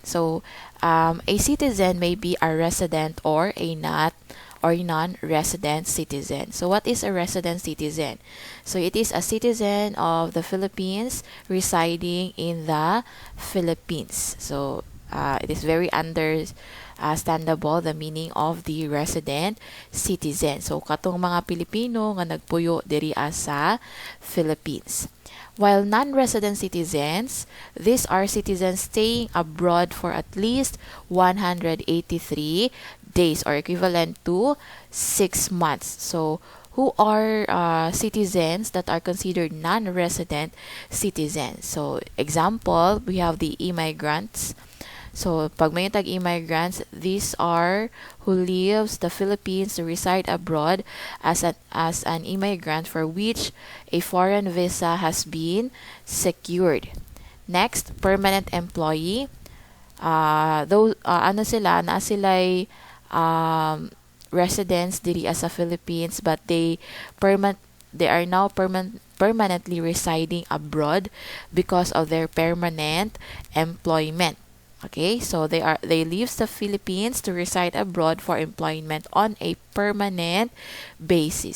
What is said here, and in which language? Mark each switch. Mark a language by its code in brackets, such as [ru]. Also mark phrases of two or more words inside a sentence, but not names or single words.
[en] So, a citizen may be a resident or a not or non-resident citizen. So, what is a resident citizen? So, it is a citizen of the Philippines residing in the Philippines. So, it is very understandable the meaning of the resident citizen. So, [ceb] katong mga Pilipino nga nagpuyo diri sa Philippines. [en] While non-resident citizens, these are citizens staying abroad for at least 183 days or equivalent to 6 months. So, who are citizens that are considered non-resident citizens? So, example, we have the immigrants. So, [ceb] pag may [en] tag-immigrants, these are who leaves the Philippines to reside abroad as an immigrant for which a foreign visa has been secured. Next, permanent employee. [ceb] Ano sila, na sila'y residents diri sa Philippines, [en] but they are now permanently residing abroad because of their permanent employment. Okay, so they leave the Philippines to reside abroad for employment on a permanent basis.